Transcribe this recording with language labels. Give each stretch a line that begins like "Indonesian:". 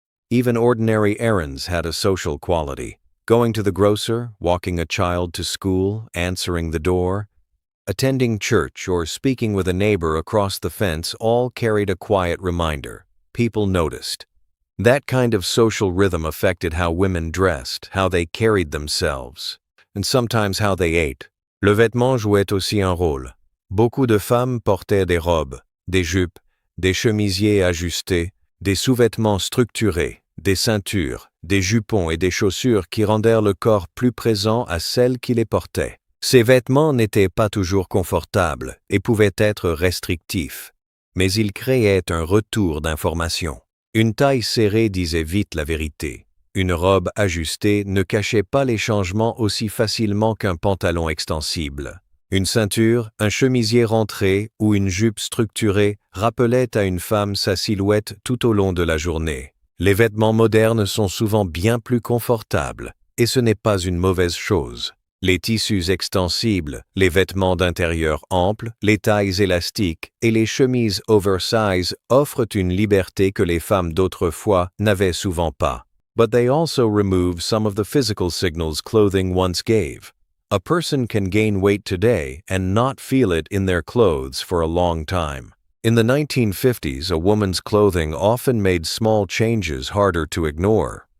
English: Even ordinary errands had a social quality. Going to the grocer, walking a child to school, answering the door, attending church, or speaking with a neighbor across the fence all carried a quiet reminder. People noticed. That kind of social rhythm affected how women dressed, how they carried themselves, and sometimes how they ate.
French: Le vêtement jouait aussi un rôle. Beaucoup de femmes portaient des robes, des jupes, des chemisiers ajustés, des sous-vêtements structurés, des ceintures, des jupons et des chaussures qui rendèrent le corps plus présent à celles qui les portaient. Ces vêtements n'étaient pas toujours confortables et pouvaient être restrictifs. mais il créait un retour d'information. Une taille serrée disait vite la vérité. Une robe ajustée ne cachait pas les changements aussi facilement qu'un pantalon extensible. Une ceinture, un chemisier rentré ou une jupe structurée rappelaient à une femme sa silhouette tout au long de la journée. Les vêtements modernes sont souvent bien plus confortables, et ce n'est pas une mauvaise chose. Les tissus extensibles, les vêtements d'intérieur amples, les tailles élastiques et les chemises oversize offrent une liberté que les femmes d'autrefois n'avaient souvent pas.
English: But they also remove some of the physical signals clothing once gave. A person can gain weight today and not feel it in their clothes for a long time. In the 1950s, a woman's clothing often made small changes harder to ignore.